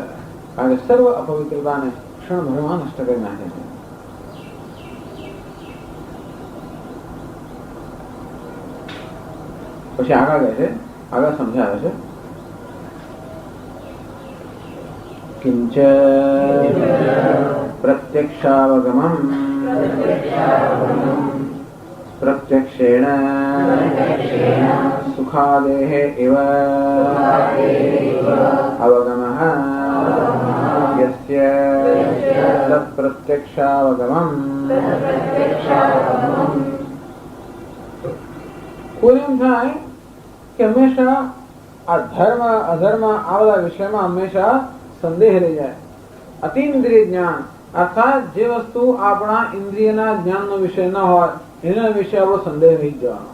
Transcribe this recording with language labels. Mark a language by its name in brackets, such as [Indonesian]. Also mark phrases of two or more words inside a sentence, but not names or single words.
[Gujarati] કારણ કે સર્વ અપવિત્રતાને ક્ષણભરમાં નષ્ટ કરી નાખે છે. પછી આગળ કહે છે, આગળ સમજાવે છે [Sanskrit] किंच प्रत्यक्षावगमम् प्रत्यक्षेण सुखादेः इव अवगमः यस्य तत्प्रत्यक्षावगमम् [Gujarati] કોઈ એમ થાય કે હંમેશા આ ધર્મ અધર્મ આ બધા વિષયમાં હંમેશા સંદેહ રહી જાય. અતિન્દ્રિય જ્ઞાન અર્થાત જે વસ્તુ આપણા ઇન્દ્રિયના જ્ઞાનનો વિષય ન હોય એના વિશે આપણો સંદેહ રહી જવાનો.